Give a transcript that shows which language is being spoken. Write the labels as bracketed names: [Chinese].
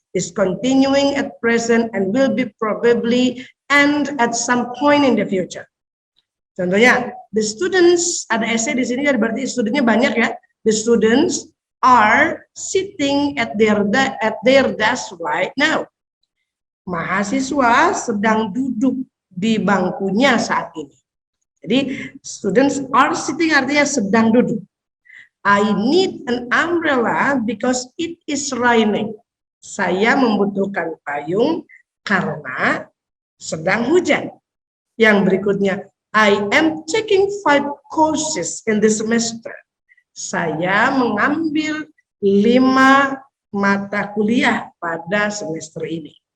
[English] is continuing at present and will be probably end at some point in the future. [Indonesian] Contohnya, [English] the students, [Indonesian] ada essay di sini kan berarti studentnya banyak ya. [English] The students are sitting at their desk right now. [Indonesian] Mahasiswa sedang duduk di bangkunya saat ini. Jadi [English] students are sitting [Indonesian] artinya sedang duduk. [English] I need an umbrella because it is raining. [Indonesian] Saya membutuhkan payung karena sedang hujan. Yang berikutnya, [English] I am taking 5 courses in this semester. [Indonesian] Saya mengambil 5 mata kuliah pada semester ini.